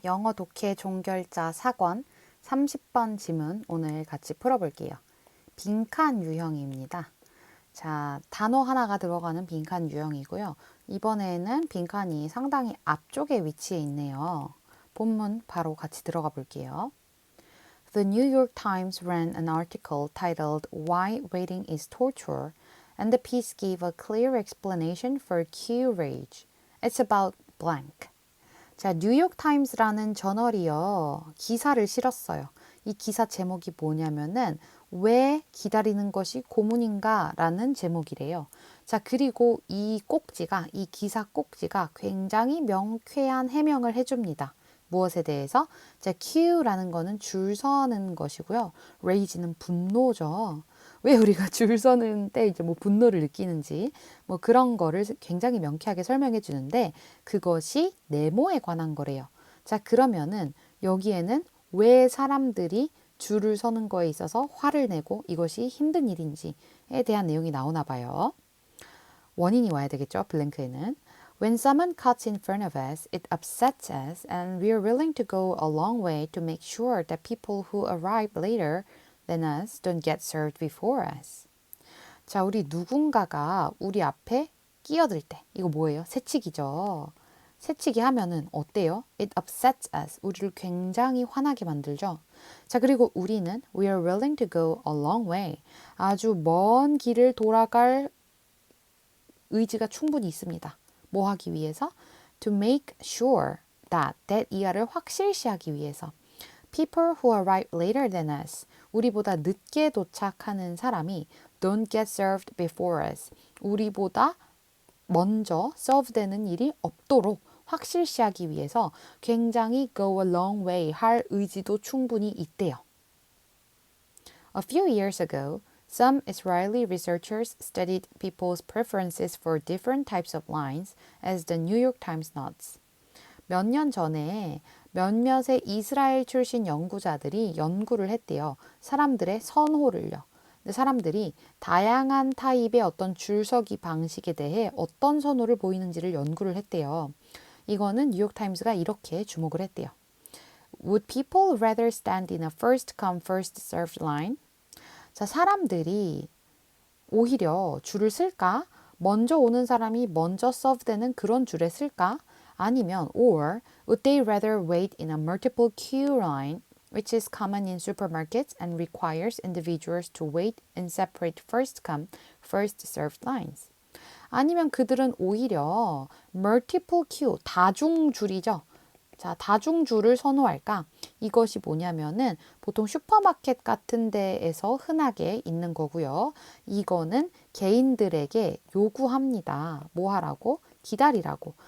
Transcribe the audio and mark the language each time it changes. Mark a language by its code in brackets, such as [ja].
[ko] 영어 독해 종결자 4권 30번 지문 오늘 같이 풀어볼게요. 빈칸 유형입니다. 자, 단어 하나가 들어가는 빈칸 유형이고요. 이번에는 빈칸이 상당히 앞쪽에 위치해 있네요. 본문 바로 같이 들어가 볼게요. [en] The New York Times ran an article titled Why Waiting is Torture, and the piece gave a clear explanation for Q rage. It's about blank. [ko] 자, 뉴욕타임스라는 저널이요. 기사를 실었어요. 이 기사 제목이 뭐냐면은 왜 기다리는 것이 고문인가 라는 제목이래요. 자, 그리고 이 기사 꼭지가 굉장히 명쾌한 해명을 해줍니다. 무엇에 대해서? 자, Q라는 거는 줄 서는 것이고요. Rage는 분노죠. 왜 우리가 줄 서는 때 이제 뭐 분노를 느끼는지 뭐 그런 거를 굉장히 명쾌하게 설명해 주는데 그것이 네모에 관한 거래요. 자, 그러면은 여기에는 왜 사람들이 줄을 서는 거에 있어서 화를 내고 이것이 힘든 일인지에 대한 내용이 나오나 봐요. 원인이 와야 되겠죠, 블랭크에는. [en] When someone cuts in front of us, it upsets us and we're willing to go a long way to make sure that people who arrive later than us don't get served before us. [ko] 자, 우리 누군가가 우리 앞에 끼어들 때, 이거 뭐예요? 새치기죠. 새치기 하면은 어때요? [en] It upsets us. [ko] 우리를 굉장히 화나게 만들죠. 자, 그리고 우리는 [en] we are willing to go a long way. [ko] 아주 먼 길을 돌아갈 의지가 충분히 있습니다. 뭐 하기 위해서? [en] To make sure that [ko] 이하를 확실시하기 위해서. [en] People who arrive later than us. [ko] 우리보다 늦게 도착하는 사람이 [en] don't get served before us. [ko] 우리보다 먼저 serve 되는 일이 없도록 확실시하기 위해서 굉장히 [en] go a long way [ko] 할 의지도 충분히 있대요. [en] A few years ago, some Israeli researchers studied people's preferences for different types of lines, as the New York Times notes. [ko] 몇 년 전에 몇몇의 이스라엘 출신 연구자들이 연구를 했대요. 사람들의 선호를요. 근데 사람들이 다양한 타입의 어떤 줄서기 방식에 대해 어떤 선호를 보이는지를 연구를 했대요. 이거는 뉴욕타임스가 이렇게 주목을 했대요. [en] Would people rather stand in a first come first served line? [ko] 자, 사람들이 오히려 줄을 쓸까? 먼저 오는 사람이 먼저 서브되는 그런 줄에 쓸까? 아니면 [en] or would they rather wait in a multiple queue line which is common in supermarkets and requires individuals to wait in separate first come first served lines. [ko] 아니면 그들은 오히려 multiple queue 다중줄이죠. 자, 다중줄을 선호할까? 이것이 뭐냐면은 보통 슈퍼마켓 같은 데에서 흔하게 있는 거고요. 이거는 개인들에게 요구합니다. 뭐 하라고? 기다리라고.